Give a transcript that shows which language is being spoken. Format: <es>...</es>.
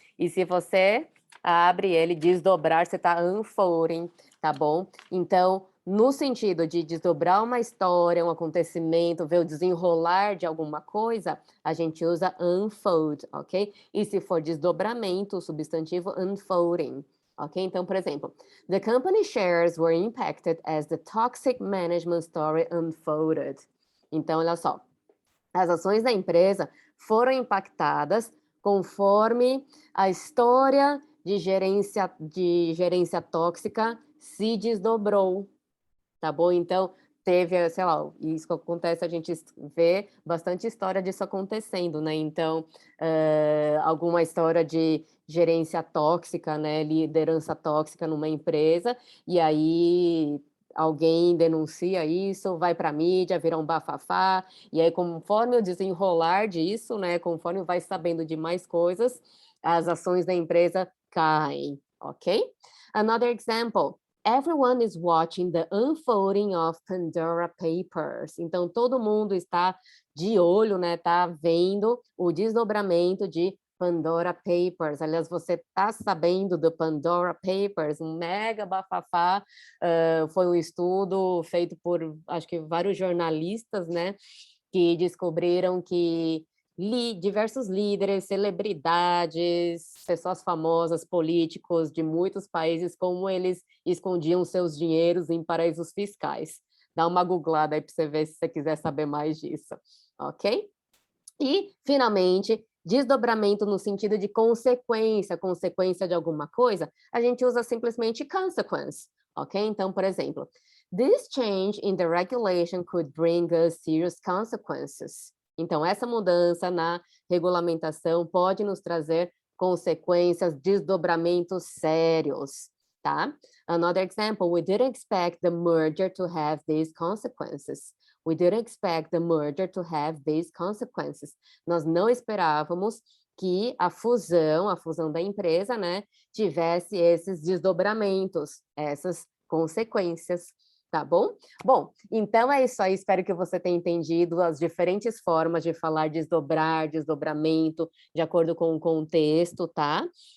<pt>E se você abre ele, desdobrar, você está unfolding, tá bom? Então, no sentido de desdobrar uma história, um acontecimento, ver o desenrolar de alguma coisa, a gente usa unfold, ok? E se for desdobramento, o substantivo unfolding, ok? Então, por exemplo,</pt> <en>the company shares were impacted as the toxic management story unfolded.</en> <pt>Então, olha só, as ações da empresa foram impactadas conforme a história de gerência tóxica se desdobrou, tá bom? Então, teve, sei lá, isso que acontece, a gente vê bastante história disso acontecendo, né? Então, alguma história de gerência tóxica, né? Liderança tóxica numa empresa, e aí alguém denuncia isso, vai para a mídia, vira um bafafá, e aí conforme o desenrolar disso, né? Conforme vai sabendo de mais coisas, as ações da empresa caem, ok?</pt> <en>Another example. Everyone is watching the unfolding of Pandora Papers.</en> <pt>Então, todo mundo está de olho, né? Tá vendo o desdobramento de Pandora Papers. Aliás, você está sabendo do Pandora Papers, um mega bafafá. Foi um estudo feito por, acho que, vários jornalistas, né? Que descobriram que diversos líderes, celebridades, pessoas famosas, políticos de muitos países, como eles escondiam seus dinheiros em paraísos fiscais. Dá uma googlada aí para você ver se você quiser saber mais disso, ok? E, finalmente, desdobramento no sentido de consequência de alguma coisa, a gente usa simplesmente consequence, ok? Então, por exemplo,</pt> <en>this change in the regulation could bring us serious consequences.</en> <pt>Então, essa mudança na regulamentação pode nos trazer consequências, desdobramentos sérios, tá?</pt> <en>Another example, we didn't expect the merger to have these consequences. We didn't expect the merger to have these consequences.</en> <pt>Nós não esperávamos que a fusão da empresa, né, tivesse esses desdobramentos, essas consequências, tá bom? Bom, então é isso aí, espero que você tenha entendido as diferentes formas de falar desdobrar, desdobramento, de acordo com o contexto, tá?</pt>